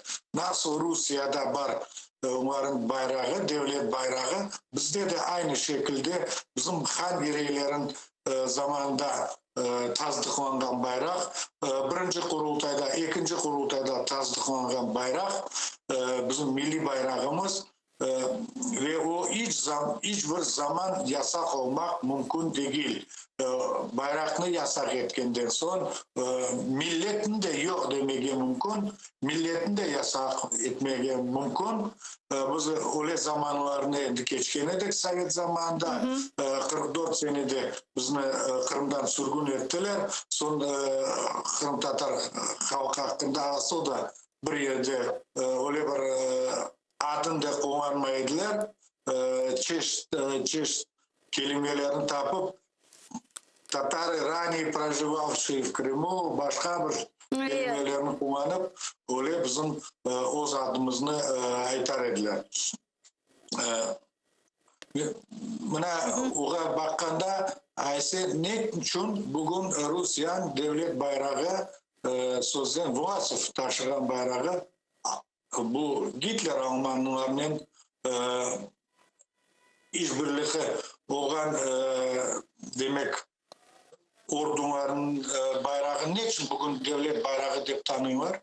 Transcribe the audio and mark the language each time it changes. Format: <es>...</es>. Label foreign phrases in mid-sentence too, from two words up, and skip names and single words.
<crh>Nasıl Rusya'da var onların bayrağı, devlet bayrağı, bizde de aynı şekilde bizim Han bireylerin zamanında tasdiqlangan bayrak, birinci kurultayda, ikinci kurultayda tasdiqlangan bayrak, bizim milli bayrağımız ve o hiçbir zaman yasak olmak mümkün değil. Bayrakını yasak etkenden sonra milletin de yok demeye mümkün, milletin de yasak etmeye mümkün. Biz öyle zamanlarını endi geçken edik Sovet zamanında 44 senede bizni Kırım'dan sürgün ettiler. Sonra Kırım Tatar halkı hakkında asıl da bir yerde öyle bir adını da kullanmaydılar. Çeşit kelimelerini tapıp</crh> <ru>Татары, ранее проживавшие в Крыму,</ru> <crh>başka bir kelimelerini kullanıp öyle bizim o adımızını aytar ediler. Buna oğa bakanda ayse ne için bugün Rusya'nın devlet bayrağı sözden Vlasov taşıyan bayrağı bu Hitler Almanlarının işbirliği olan demek orduların bayrağı ne için bugün devlet bayrağı deyip tanıyorlar?</crh>